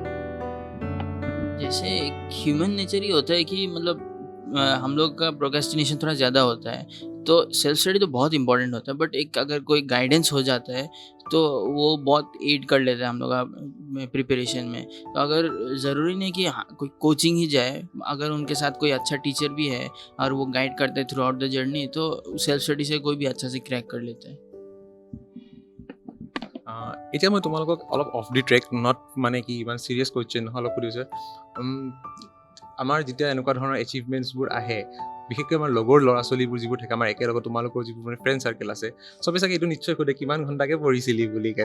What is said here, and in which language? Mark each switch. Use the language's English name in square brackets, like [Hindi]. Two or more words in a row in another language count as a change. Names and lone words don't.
[Hindi] जैसे एक [English] human nature [Hindi] ही होता है कि मतलब हम लोग का प्रोक्रेस्टिनेशन थोड़ा ज़्यादा होता है, तो [English] self study [Hindi] तो बहुत इंपॉर्टेंट होता है, बट एक अगर कोई गाइडेंस हो जाता है तो वो बहुत एड कर लेता है हम लोग का प्रिपरेशन में। तो अगर ज़रूरी नहीं कि हाँ कोई कोचिंग ही जाए, अगर उनके साथ कोई अच्छा टीचर भी है और वो गाइड करते हैं [English] throughout the journey, [Hindi] तो [English] self study [Hindi] से कोई भी अच्छा से क्रैक कर लेता है। [Assamese] এতিয়া মই তোমালোকক অলপ [English] off the track, not [Assamese] মানে কি ইমান [English] serious question [Assamese] নহয়, অলপ সুধিছোঁ। আমাৰ যেতিয়া এনেকুৱা ধৰণৰ এচিভমেণ্টছবোৰ আহে, বিশেষকৈ আমাৰ লগৰ ল'ৰা ছোৱালীবোৰ যিবোৰ থাকে, আমাৰ একেলগত তোমালোকৰ যিবোৰ মানে [English] friend circle [Assamese] আছে, চবে চাগে এইটো নিশ্চয় সোধে কিমান ঘণ্টাকৈ পঢ়িছিলি বুলি কেনে।